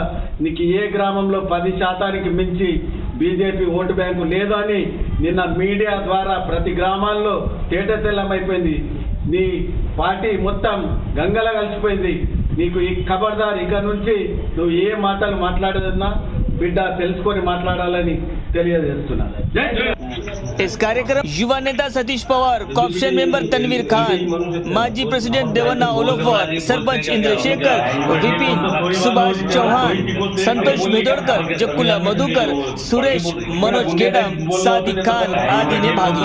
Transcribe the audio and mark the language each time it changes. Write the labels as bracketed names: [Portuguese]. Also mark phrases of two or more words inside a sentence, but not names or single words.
[Telugu] నీకు ఏ గ్రామంలో 10% మించి బీజేపీ ఓటు బ్యాంకు లేదు అని నిన్న మీడియా ద్వారా ప్రతి గ్రామాల్లో తేటతెల్లం అయిపోయింది. నీ పార్టీ మొత్తం గంగలా కలిసిపోయింది. నీకు ఈ ఖబర్దార్, ఇక నుంచి నువ్వు ఏ మాటలు మాట్లాడదన్నా బిడ్డ తెలుసుకొని మాట్లాడాలని తెలియజేస్తున్నాను. [Hindi] इस कार्यक्रम युवा नेता सतीश पवार, [English] co-option member [Hindi] तनवीर खान, माजी प्रेसिडेंट देवन्ना ओलोफर, सरपंच इंद्रशेखर, विपिन, सुभाष चौहान, संतोष भेदोड़कर, जक्कुला मधुकर, सुरेश, मनोज गेडम, सादिक खान आदि ने भाग लिया।